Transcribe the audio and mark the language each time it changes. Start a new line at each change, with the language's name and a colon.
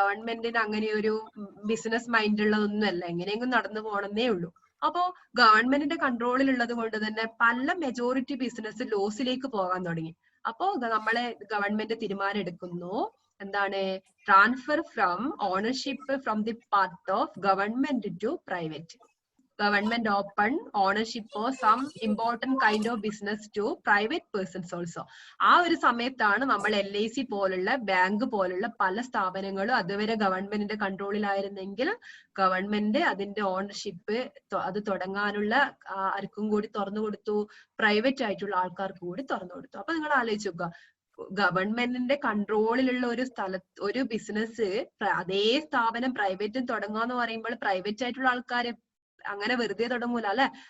Malayalam: ഗവൺമെന്റിന് അങ്ങനെ ഒരു ബിസിനസ് മൈൻഡ് ഉള്ളതൊന്നും അല്ല, എങ്ങനെയെങ്കിലും നടന്നു പോകണമെന്നേ ഉള്ളൂ. അപ്പോ ഗവൺമെന്റിന്റെ കൺട്രോളിൽ ഉള്ളത് കൊണ്ട് തന്നെ പല മെജോറിറ്റി ബിസിനസ് ലോസിലേക്ക് പോകാൻ തുടങ്ങി. അപ്പോ നമ്മളെ ഗവൺമെന്റ് തീരുമാനം എടുക്കുന്നു, എന്താണ്?
English: Transfer from ownership from the part of government to private. Government open ownership for some important kind of business to private persons also.
Malayalam: ആ ഒരു സമയത്താണ് നമ്മൾ LIC പോലുള്ള, ബാങ്ക് പോലുള്ള പല സ്ഥാപനങ്ങളും അതുവരെ ഗവൺമെന്റിന്റെ കൺട്രോളിലായിരുന്നെങ്കിൽ ഗവൺമെന്റ് അതിന്റെ ഓണർഷിപ്പ് അത് തുടങ്ങാനുള്ള ആർക്കും കൂടി തുറന്നു കൊടുത്തു, പ്രൈവറ്റ് ആയിട്ടുള്ള ആൾക്കാർക്ക് കൂടി തുറന്നു കൊടുത്തു. അപ്പൊ നിങ്ങൾ ആലോചിച്ച് നോക്കുക, ഗവൺമെന്റിന്റെ കൺട്രോളിലുള്ള ഒരു ഒരു ബിസിനസ് അതേ സ്ഥാപനം പ്രൈവറ്റും തുടങ്ങാന്ന് പറയുമ്പോൾ പ്രൈവറ്റ് ആയിട്ടുള്ള ആൾക്കാര് അങ്ങനെ വെറുതെ തുടങ്ങൂല അല്ലെ?